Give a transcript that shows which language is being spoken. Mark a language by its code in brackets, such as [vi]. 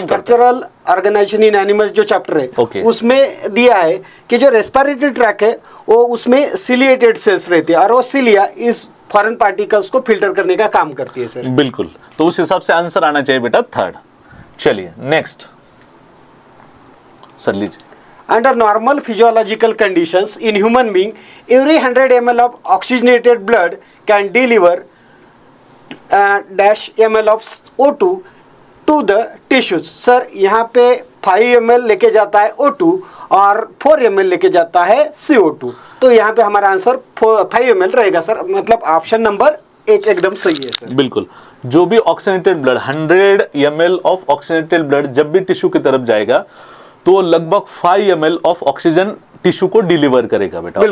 [hi] Structural organisation इन animals जो chapter है [en] Okay. [hi] उसमें दिया है कि जो रेस्पिरेटरी ट्रैक है वो उसमें सिलिएटेड सेल्स रहती है, और वो सिलिया इस फॉरेन पार्टिकल्स को फिल्टर करने का काम करती है सर। बिल्कुल, तो उस हिसाब से आंसर आना चाहिए बेटा थर्ड। चलिए नेक्स्ट सर लीजिए। [en] Under normal physiological conditions in human being, every 100 ml of oxygenated blood can deliver dash ml of O2 to the tissues। [hi] Sir यहाँ पे 5 ml लेके जाता है O2 और 4 ml लेके जाता है CO2, तो यहाँ पे हमारा आंसर 5 ml रहेगा सर। मतलब ऑप्शन नंबर 1 एकदम सही है सर। बिल्कुल, जो भी oxygenated blood 100 ml of oxygenated blood जब भी टिश्यू की तरफ जाएगा तो लगभग 5 ml ऑफ ऑक्सीजन टिश्यू को डिलीवर करेगा बेटा।